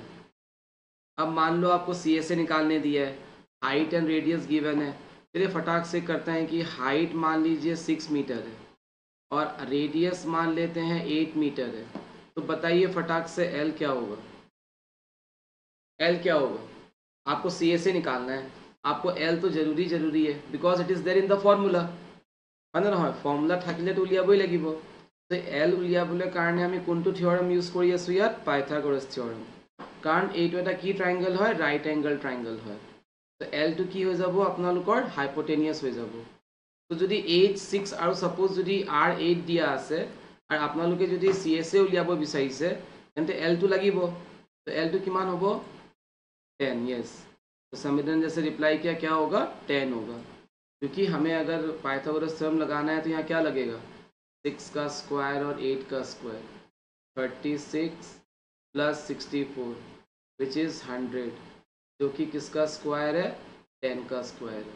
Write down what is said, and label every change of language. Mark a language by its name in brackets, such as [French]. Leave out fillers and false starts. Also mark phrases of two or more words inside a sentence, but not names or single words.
[Hindi] अब मान लो आपको सी एस ए निकालने दिया है, [English] height and radius given [Hindi] है, चलिए फटाक से करते हैं कि हाइट मान लीजिए 6 मीटर है और रेडियस मान लेते हैं 8 मीटर है, तो बताइए फटाक से एल क्या होगा, एल क्या होगा। आपको सी एस ए निकालना है, आपको एल तो जरूरी है [English] because it is there in the formula, [Assamese] হয় না নহয়, ফৰ্মুলা থাকিলেতো উলিয়াবই লাগিব। তো এল উলিয়াবলৈ কাৰণে আমি কোনটো থিয়ৰম ইউজ কৰি আছোঁ ইয়াত, পাইথাগোৰাছ থিয়ৰম, কাৰণ এইটো এটা কি ট্ৰাইংগল হয়, [English] right angle triangle [Assamese] হয়। তো এলটো কি হৈ যাব আপোনালোকৰ, হাইপোটেনিয়াছ হৈ যাব। তো যদি 8, 6 আৰু ছাপোজ যদি R8 দিয়া আছে আৰু আপোনালোকে যদি চি এছ এ উলিয়াব বিচাৰিছে তেন্তে এলটো লাগিব। তো এলটো কিমান হ'ব, 10, [Hindi] यस। तो संविधान जैसे रिप्लाई किया क्या होगा, 10 होगा, क्योंकि हमें अगर पाइथागोरस थ्योरम लगाना है तो यहाँ क्या लगेगा, 6 का स्क्वायर और 8 का स्क्वायर, 36 प्लस 64 [English] which is [Hindi] 100, जो कि किसका स्क्वायर है, 10 का स्क्वायर है।